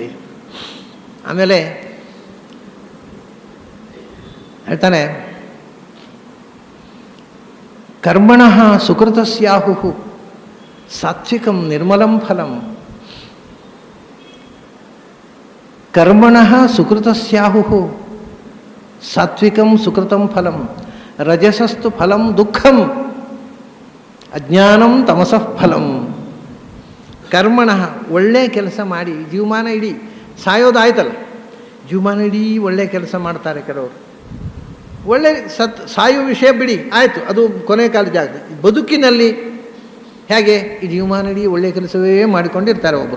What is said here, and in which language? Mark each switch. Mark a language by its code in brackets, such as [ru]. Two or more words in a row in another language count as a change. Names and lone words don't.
[kn] ಆಮೇಲೆ ಹೇಳ್ತಾನೆ, [sa] ಕರ್ಮಣಃ ಸುಕೃತಸ್ಯಾಹುಃ ಸಾತ್ವಿಕಂ ನಿರ್ಮಲಂ ಫಲಂ. ಕರ್ಮಣಃ ಸುಕೃತಸ್ಯಾಹುಃ ಸಾತ್ವಿಕಂ ಸುಕೃತಂ ಫಲಂ ರಜಸಸ್ತು ಫಲಂ ದುಃಖಂ ಅಜ್ಞಾನಂ ತಮಸಃ ಫಲಂ. [kn] ಕರ್ಮಣಃ ಒಳ್ಳೆ ಕೆಲಸ ಮಾಡಿ ಜೀವಮಾನ ಇಡೀ, ಸಾಯೋದಾಯ್ತಲ್ಲ, ಜೀವಮಾನ ಇಡೀ ಒಳ್ಳೆ ಕೆಲಸ ಮಾಡ್ತಾರೆ ಕೆಲವರು. ಒಳ್ಳೆ ಸಾಯುವ ವಿಷಯ ಬಿಡಿ, ಆಯಿತು, ಅದು ಕೊನೆ ಕಾಲ ಜಾಗ. ಬದುಕಿನಲ್ಲಿ ಹೇಗೆ ಈ ಜೀವಮಾನ ಇಡೀ ಒಳ್ಳೆಯ ಕೆಲಸವೇ ಮಾಡಿಕೊಂಡಿರ್ತಾರೆ ಒಬ್ಬರು.